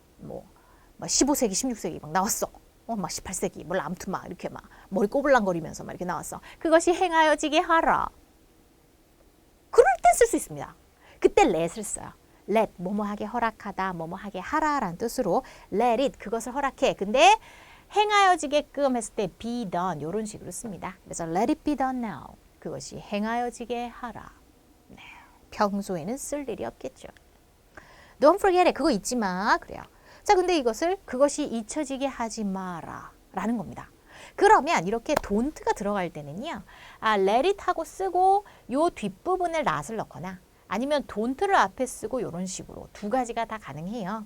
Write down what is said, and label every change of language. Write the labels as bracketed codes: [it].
[ko] 뭐 15세기, 16세기 막 나왔어. 막 18세기, 몰라 아무튼 막 이렇게 막 머리 꼬불랑거리면서 막 이렇게 나왔어. 그것이 행하여지게 하라. 그럴 때 쓸 수 있습니다. 그때 let을 써요. let, 뭐뭐하게 허락하다, 뭐뭐하게 하라라는 뜻으로 let it, 그것을 허락해. 근데 행하여지게끔 했을 때 be done, 이런 식으로 씁니다. 그래서 [en] let it be done now, [ko] 그것이 행하여지게 하라. 네, 평소에는 쓸 일이 없겠죠. [en] Don't forget it, [ko] 그거 잊지 마. 그래요. 자, 근데 이것을 그것이 잊혀지게 하지 마라 라는 겁니다. 그러면 이렇게 don't가 들어갈 때는요. let it 하고 쓰고 요 뒷부분에 not을 넣거나 아니면 don't를 앞에 쓰고 이런 식으로 두 가지가 다 가능해요.